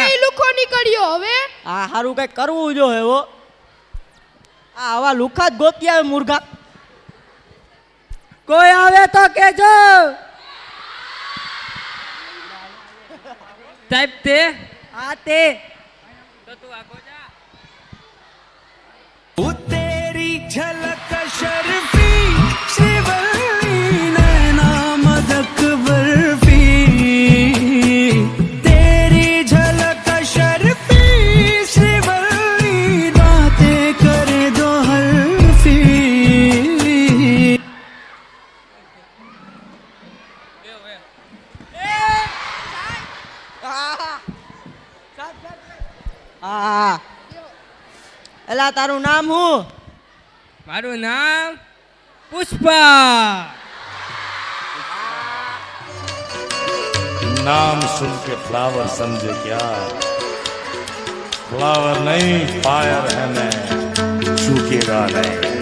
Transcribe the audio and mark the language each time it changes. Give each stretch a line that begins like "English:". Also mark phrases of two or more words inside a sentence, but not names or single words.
Gujarati: કઈ લુખો નીકળ્યો હવે. આ સારું કઈ કરવું જોઈએ હો. આ આવા લુખા જ ગોતી આવે મુર્ગા. કોઈ આવે તો કેજો. સાહેબ તે આ તે
Hindi: तेरी झलक शर्फी श्रीवल्ली नैना मदक बर्फी तेरी झलक शर्फी श्रीवल्ली बातें करे दो हल्फी.
Gujarati: હા એલા તારું નામ શું? મારું નામ પુષ્પા.
Hindi: नाम सुन के फ्लावर समझे क्या? फ्लावर नहीं फायर है मैं, चूकेगा नहीं.